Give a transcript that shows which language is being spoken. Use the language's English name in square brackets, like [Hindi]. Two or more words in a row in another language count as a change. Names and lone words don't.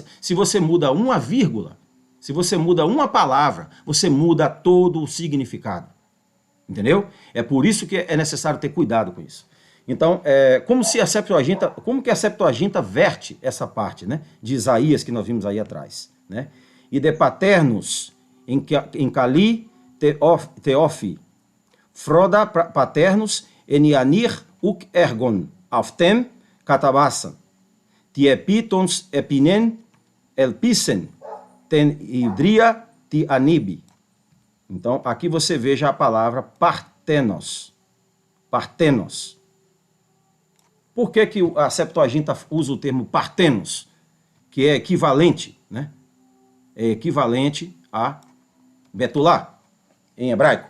[Portuguese] Se você muda uma vírgula, se você muda uma palavra, você muda todo o significado. Entendeu? É por isso que é necessário ter cuidado com isso. Então, como que a Septuaginta verte essa parte, né, de Isaías que nós vimos aí atrás, né? [Greek] Ἡ δὲ παρθένος ἦν καλὴ τῇ ὄψει σφόδρα· παρθένος ἦν, ἀνὴρ οὐκ ἔγνω αὐτήν· καταβᾶσα δὲ ἐπὶ τὴν πηγὴν ἔπλησεν τὴν ὑδρίαν καὶ ἀνέβη. [Portuguese] Então, aqui você veja a palavra partenos. Partenos. Por que que a Septuaginta usa o termo partenos? Que é equivalente, né? É equivalente a Betulá, em hebraico.